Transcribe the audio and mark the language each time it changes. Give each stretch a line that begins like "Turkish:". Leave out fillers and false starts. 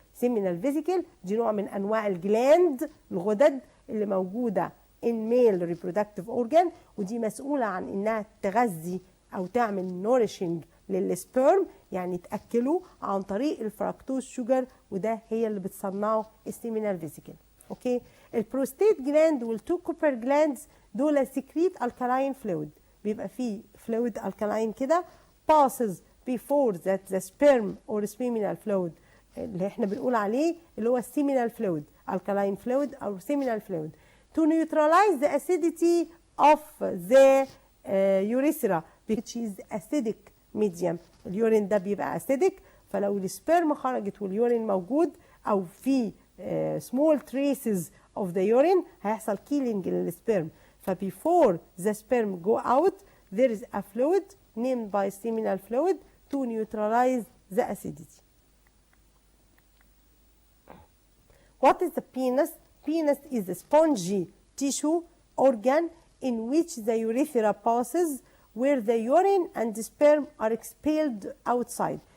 Arabic: سيمينال فيزيكل دي نوع من انواع الجلاند الغدد اللي موجوده
English: in male reproductive organ
Arabic: ودي مسؤوله عن انها تغذي او تعمل نورشنج للسبرم يعني تاكله عن طريق الفركتوز شوجر وده هي اللي بتصنعه السيمينال فيزيكل. اوكي البروستيت جلاند والتو كوبر جلاندز دول سكريت الكالاين فلويد بيبقى فيه فلويد الكالاين كده passes
English: before that the sperm or seminal fluid
Arabic: اللي احنا بنقول عليه اللي هو
English: seminal fluid, alkaline fluid or seminal fluid, to neutralize the acidity of the urethra which is acidic medium.
Arabic: اليورين ده بيبقى acidic, فلو السبرم خرجت واليورين موجود او في
English: small traces of the urine
Arabic: هيحصل killing للسبرم.
English: فbefore the sperm go out there is a fluid named by seminal fluid to neutralize the acidity. What is the penis? Penis is a spongy tissue organ in which the urethra passes, where the urine and the sperm are expelled outside.